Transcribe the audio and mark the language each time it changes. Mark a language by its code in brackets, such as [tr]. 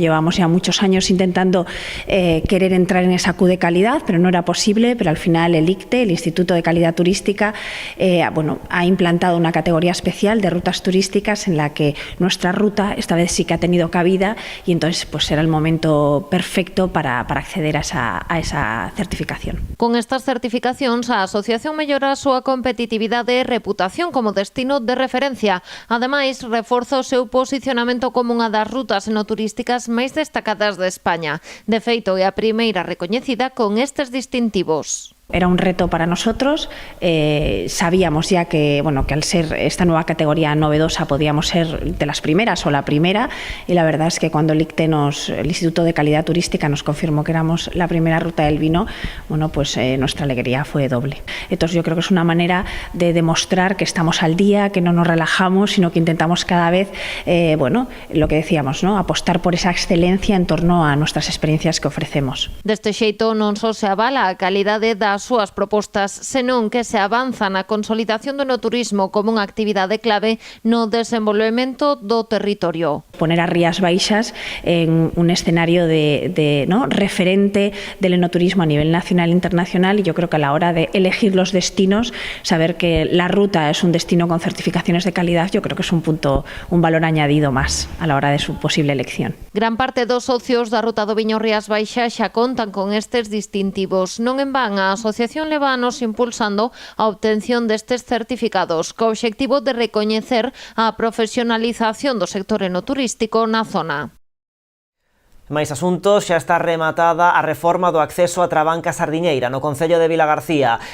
[es] Llevamos ya muchos años intentando querer entrar en esa Q de calidad, pero no era posible, pero al final el ICTE, el Instituto de Calidad Turística, ha implantado una categoría especial de rutas turísticas en la que nuestra ruta esta vez sí que ha tenido cabida y entonces pues era el momento perfecto para acceder a esa certificación. [gl] Con estas certificacións, a asociación mellora a súa competitividade e reputación como destino de referencia. Ademais, reforza o seu posicionamento como unha das rutas enoturísticas máis destacadas de España. De feito, é a primeira recoñecida con estes distintivos. [es] Era un reto para nosotros, sabíamos ya que al ser esta nueva categoría novedosa podíamos ser de las primeras o la primera, y la verdad es que cuando el ICTE el Instituto de Calidad Turística nos confirmó que éramos la primera ruta del vino, nuestra alegría fue doble. Entonces yo creo que es una manera de demostrar que estamos al día, que no nos relajamos, sino que intentamos cada vez, lo que decíamos, ¿no? Apostar por esa excelencia en torno a nuestras experiencias que ofrecemos. [gl] Deste xeito non só se avala a calidade das súas propostas, senón que se avanza na consolidación do enoturismo como unha actividade clave no desenvolvemento do territorio. [es] Poner a Rías Baixas en un escenario referente del enoturismo a nivel nacional e internacional, y yo creo que a la hora de elegir los destinos, saber que la ruta es un destino con certificaciones de calidad, yo creo que es un valor añadido más a la hora de su posible elección. [gl] Gran parte dos socios da Ruta do Viño Rías Baixas xa contan con estes distintivos. Non en van, a asociación leva anos impulsando a obtención destes certificados co obxectivo de recoñecer a profesionalización do sector enoturístico na zona. Máis asuntos, xa está rematada a reforma do acceso a Trabanca Sardiñeira no concello de Vilagarcía.